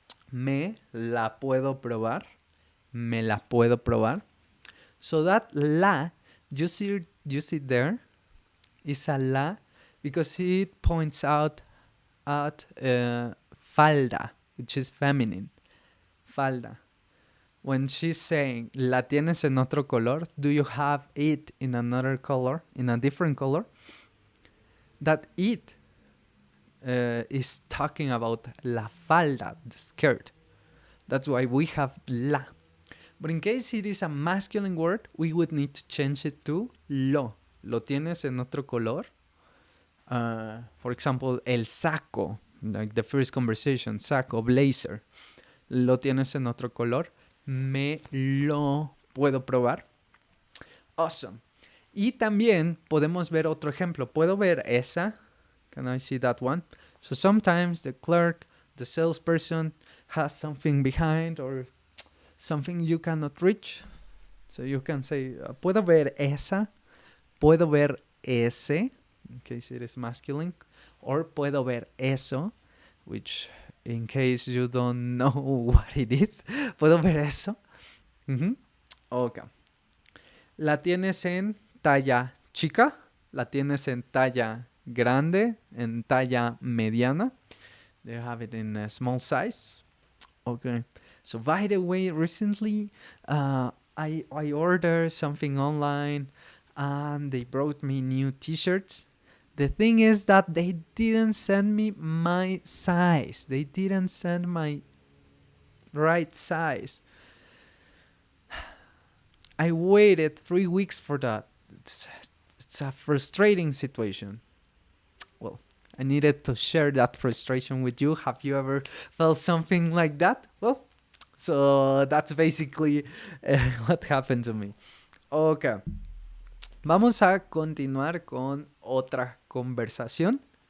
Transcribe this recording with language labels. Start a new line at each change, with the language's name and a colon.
Spanish: ¿Me la puedo probar? ¿Me la puedo probar?
English: So that la, you see there, is a la because it points out at falda, which is feminine.
Spanish: Falda.
English: When she's saying,
Spanish: ¿la tienes en otro color?
English: Do you have it in another color, in a different color? That it is talking about la falda, the skirt. That's why we have la. But in case it is a masculine word, we would need to change it to lo.
Spanish: ¿Lo tienes en otro color?
English: For example, el saco, like the first conversation, saco, blazer.
Spanish: ¿Lo tienes en otro color? ¿Me lo puedo probar?
English: Awesome.
Spanish: Y también podemos ver otro ejemplo. ¿Puedo ver esa?
English: Can I see that one? So sometimes the clerk, the salesperson has something behind or something you cannot reach. So you can say,
Spanish: ¿puedo ver esa? ¿Puedo ver ese?
English: In case it is masculine.
Spanish: Or ¿puedo ver eso?
English: Which, in case you don't know what it is.
Spanish: ¿Puedo ver eso? Ok. ¿La tienes en talla chica? ¿La tienes en talla grande? ¿En talla mediana?
English: Do you have it in a small size? Okay. So by the way, recently I ordered something online and they brought me new t-shirts. The thing is that they didn't send me my size. They didn't send my right size. I waited 3 weeks for that. It's a frustrating situation. Well, I needed to share that frustration with you. Have you ever felt something like that? Well, so that's basically what happened to me. Okay.
Spanish: Vamos a continuar con otra conversación.